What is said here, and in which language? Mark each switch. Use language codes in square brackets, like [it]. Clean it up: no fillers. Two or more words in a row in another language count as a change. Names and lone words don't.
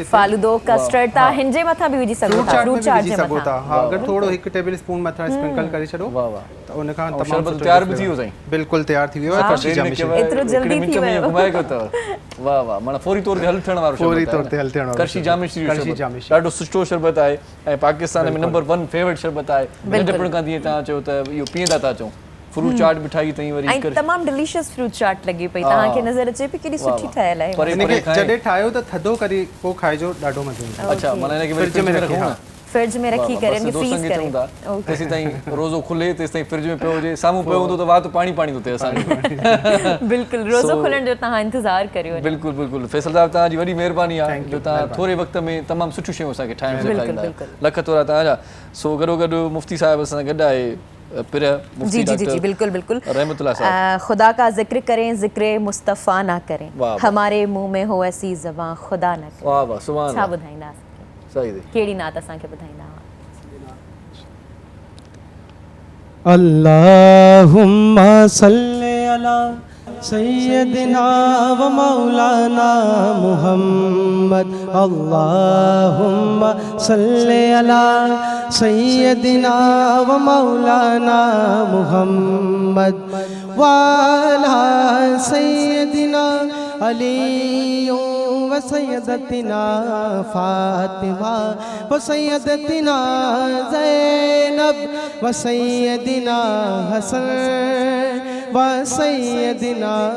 [sd] फालूदो कस्टर्ड था हिन जे मथां बि विझी सघो फ्रूट था चाट में फ्रूट बि चाट विझी जे सघो था मथां हा अगरि थोरो 1 [en] table spoon [sd] मथां स्प्रिंकल करे छॾो वाह वाह त उन खां तमामु शरबत सुठो तयार बि taste थी वियो ईंदो। साईं बिल्कुलु तयारु थी वियो आहे करशी जामी शीरी एतिरो जल्दी थी वियो। घुमाए कयो अथव वाह वाह माना फौरी तौर ते हल थियण वारो फौरी शरबत तौर आहे ते हल थियण वारो करशी जामी श्री करशी शरबत जामी शीरी। ॾाढो सुठो शरबत आहे ऐं पाकिस्तान में [en] number 1 favorite [sd] शरबत आहे नंढपण खां जीअं तव्हां चयो त इहो पीअंदा था अचूं फ्रूट चाट बि ठाही अथई वरी ऐं तमामु [en] delicious fruit [sd] चाट लॻी पई तव्हांखे नज़र अचे पई केॾी सुठी ठहियल आहे परे हिनखे खाए जॾहिं ठाहियो त थधो करे पोइ खाइजो ॾाढो मज़ो ईंदो अच्छा माना हिनखे वरी फ्रिज में रखूं रखी न हा फ्रिज में रखी करे इनखे दोस्तनि फ्रीज खे करे चऊं था तेसीं ताईं रोज़ो खुले तेसीं ताईं फ्रिज में पियो हुजे साम्हूं पियो हूंदो त वाह त पाणी पाणी थो थिए असांखे बिल्कुलु रोज़ो खुलण जो तव्हां इंतज़ारु करियो बिल्कुलु बिल्कुलु फैसल साहिब तव्हांजी वॾी महिरबानी आहे जो तव्हां थोरे वक़्त में तमामु सुठियूं शयूं असांखे ठाहिण सेखारींदा आहियो लख तोरा तव्हांजा सो गॾो मुफ़्ती साहिब असां सां गॾु आहे पिर जी जी जी जी बिल्कुल बिल्कुल रहमतुल्लाह साहब [ur] خدا کا ذکر کریں ذکر مصطفیٰ نہ کریں واہ، واہ. ہمارے منہ میں ہو ایسی زباں خدا نہ کرے واہ واہ سبحان [sd] छा अल्लाह ॿुधाईंदा सही दे कहिड़ी नात असांखे ॿुधाईंदा [ar] اللهم صل على سيدنا و مولانا محمد اللهم صل على سيدنا و مولانا محمد و على سيدنا علي و سيدتنا فاطمة و سيدتنا زينب و سيدنا حسن و سيدنا हसन व सय्यदिना